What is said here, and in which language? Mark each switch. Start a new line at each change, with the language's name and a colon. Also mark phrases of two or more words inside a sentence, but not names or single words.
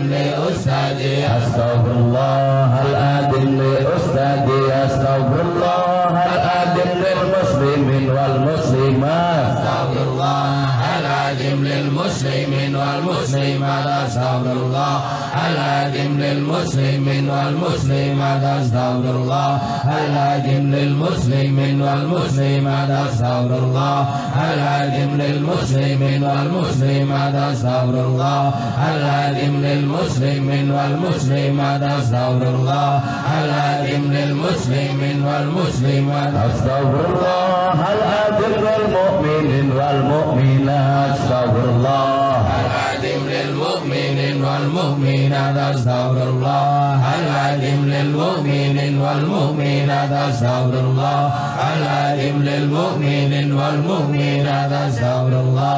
Arabic: لأستاذي أستغفر الله العظيم لأستاذي أستغفر الله العظيم للمسلمين والمسلمات أستغفر الله العظيم للمسلمين والمسلمات أستغفر الله العظيم للمسلمين والمسلمات أستغفر الله العظيم للمسلمين والمسلمات أستغفر الله العظيم للمسلمين والمسلمات أستغفر الله العظيم للمسلمين والمسلمات أستغفر الله العظيم للمسلمين والمسلمات أستغفر الله العظيم للمؤمنين والمؤمنات أستغفر الله العظيم للمؤمنين والمؤمنات أستغفر الله العظيم للمؤمنين والمؤمنات أستغفر الله العظيم للمؤمنين والمؤمنات أستغفر الله